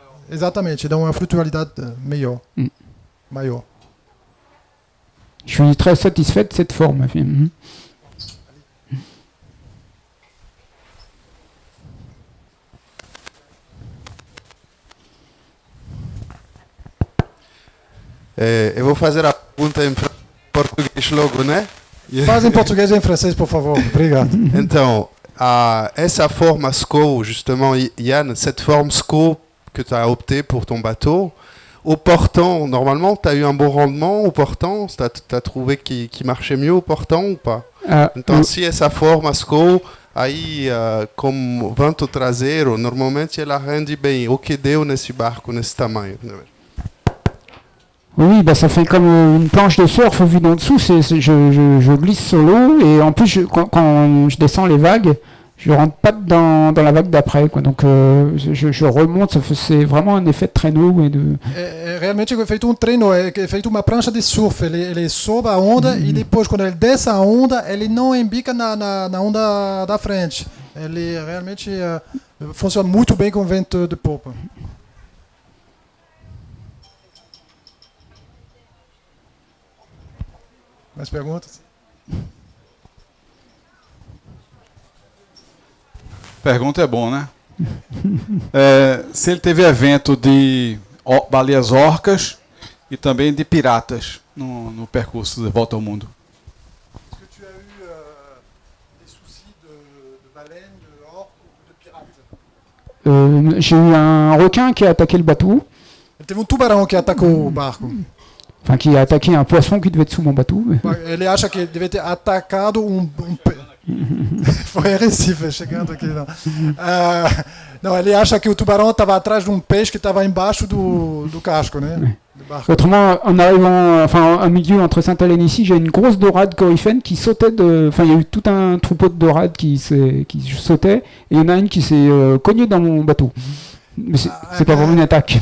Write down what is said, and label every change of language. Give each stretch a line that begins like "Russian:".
Portuguese: Exatamente, dá uma flutualidade maior.
French: Je suis très satisfait de cette forme.
Portuguese: Eu vou fazer a pergunta em português logo, né? Faz em português e em francês, por favor. Obrigado. Então, essa forma SCO,
French: justement, Yann, cette forme SCO que tu as opté pour ton bateau, au portant, normalement, tu as eu un bon rendement au portant? Tu as trouvé qu'il marchait mieux au portant ou pas?
Portuguese: Então, se essa forma SCO, aí, como vento traseiro, normalmente ela rende bem. O que deu nesse barco, nesse tamanho?
French: Oui, bah ça fait comme une planche de surf vue d'en dessous. Je glisse sur l'eau et en plus, quand je descends les vagues, je rentre pas dans la vague d'après, quoi. Donc je remonte, c'est vraiment un effet de traîneau.
Portuguese: Realmente é feito treino, é feito uma prancha de surf. Ele sobe a onda e depois, quando ele desce a onda, ele não embica na onda da frente. Ele realmente funciona muito bem com vento de popa. Mais perguntas? Pergunta é bom, né? Se ele teve evento de baleias orcas e também de piratas no percurso de volta ao mundo.
French: Est-ce que tu as eu des soucis de baleines, de orques ou de pirates? J'ai eu un requin qui a attaqué le bateau.
Portuguese: Ele teve tubarão que atacou o barco.
French: Enfin, qui a attaqué un poisson qui devait être sous mon bateau.
Portuguese: Ele acha que ele devia ter atacado Foi Recife chegando aqui. Não. Não, ele acha que o tubarão estava atrás de um peixe que estava embaixo do casco, né? Do barco.
French: Autrement, en arrivant, enfin, au milieu entre Sainte-Hélène et ici, j'ai une grosse dorade coryphène qui sautait enfin, il y a eu tout un troupeau de dorades qui sautait, et il y en a une qui s'est cognée dans mon bateau. Mais c'est pas vraiment une attaque.